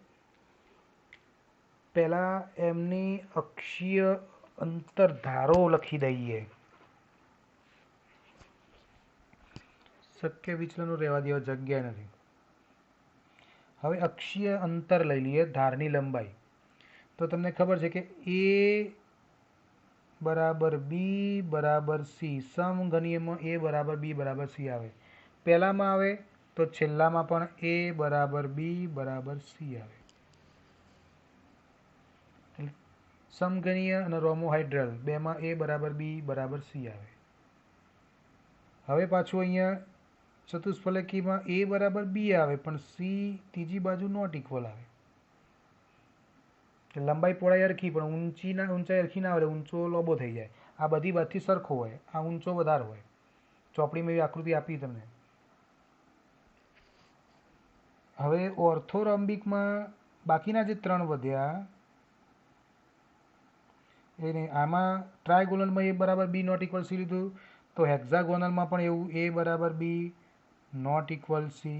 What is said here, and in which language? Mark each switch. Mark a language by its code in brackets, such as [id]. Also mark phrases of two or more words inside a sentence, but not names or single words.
[gu] પહેલા એમની અક્ષીય અંતરધારો લખી દઈએ. શક્ય વિચલનો રહેવા દેવા, જગ્યા નથી. હવે અક્ષીય અંતર લઈ લઈએ, ધારની લંબાઈ. તો તમને ખબર છે કે A બરાબર બી બરાબર સી સમઘનીયમાં એ બરાબર બી બરાબર સી આવે। પહેલામાં આવે તો છેલ્લામાં પણ એ બરાબર બી બરાબર સી આવે। સમઘનીય અને રોમોહાઇડ્રલ બેમાં એ બરાબર બી બરાબર સી આવે। હવે પાછું અહીંયા ચતુષ્ફલકીમાં એ બરાબર બી આવે પણ સી તીજી બાજુ [en] not equal [gu] આવે। लंबाई पહોળાઈ હરખી પણ ઊંચાઈ હરખી ના આવે, ઊંચો લોબો થઈ જાય। આ બધી બાજુથી સરખો હોય, આ ઊંચો વધારે હોય। ચોપડીમાં એવી આકૃતિ આપી તમને। હવે ઓર્થોરોમ્બિકમાં બાકીના જે ત્રણ વધ્યા એને આમાં ટ્રાયગોનલમાં એ બરાબર બી [en] not equal [gu] સી લીધું, તો હેક્ઝાગોનલમાં પણ એવું એ બરાબર બી [en] not equal [gu] સી।